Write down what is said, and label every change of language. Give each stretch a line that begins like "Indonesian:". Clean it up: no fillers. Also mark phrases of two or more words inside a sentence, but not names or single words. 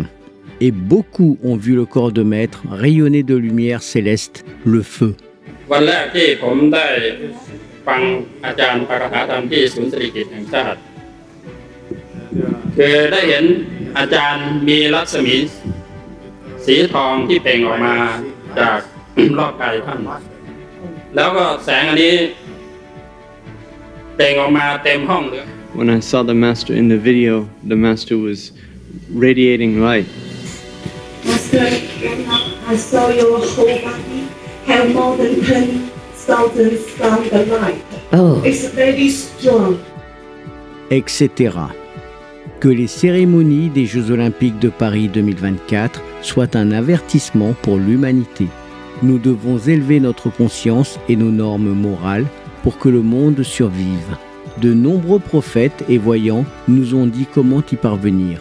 French: Et beaucoup ont vu le corps de Maître rayonner de lumière céleste, le feu.
Thai: วันแรกที่ผมได้ฟังอาจารย์ปารหาธรรมที่ศูนย์เศรษฐกิจแห่งชาติคือได้เห็นอาจารย์มีรัศมีสีทองที่เปล่งออกมาจากรอบกายท่านแล้วก็แสงอันนี้เปล่งออกมาเต็มห้องเลย
English: When I saw the master in the video, the master was radiating light. Master, I saw your whole body have more than 10,000 stars of light. Oh. It's very strong. Etc.
French: Que les cérémonies des Jeux Olympiques de Paris 2024 soient un avertissement pour l'humanité. Nous devons élever notre conscience et nos normes morales pour que le monde survive. De nombreux prophètes et voyants nous ont dit comment y parvenir.